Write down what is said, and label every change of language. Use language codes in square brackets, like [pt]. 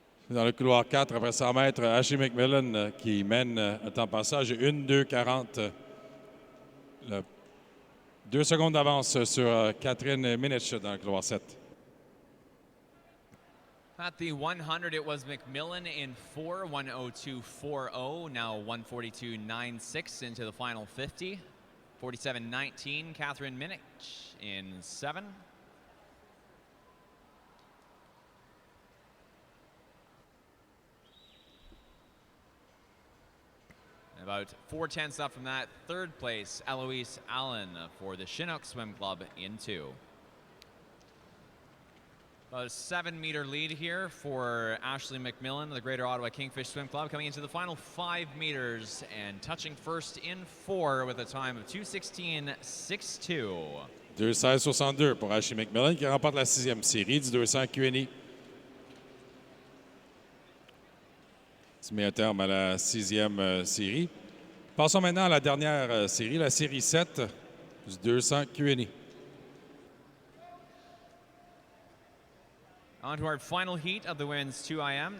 [fr] Dans le couloir 4, après 100 mètres, Ashley McMillan qui mène un temps de passage 1:2:40. 2 secondes d'avance sur Catherine Minich dans le couloir 7. [en] At the 100, it was McMillan in 4, 1:02.40. Now 1:42.96 into the final 50. 47.19, Catherine Minich in 7. About 4/10 up from that, third place, Eloise Allen for the Chinook Swim Club in 2. About a 7-meter lead here for Ashley McMillan, the Greater Ottawa Kingfish Swim Club, coming into the final 5 meters and touching first in 4 with a time of 2:16.62. [fr] 2:16.62 pour Ashley McMillan qui remporte la 6e série du 200 Q&E. Qui met un terme à la 6e série. Passons maintenant à la dernière série, la série 7 du 200 Q&E. [en] On to our final heat of the women's 2IM.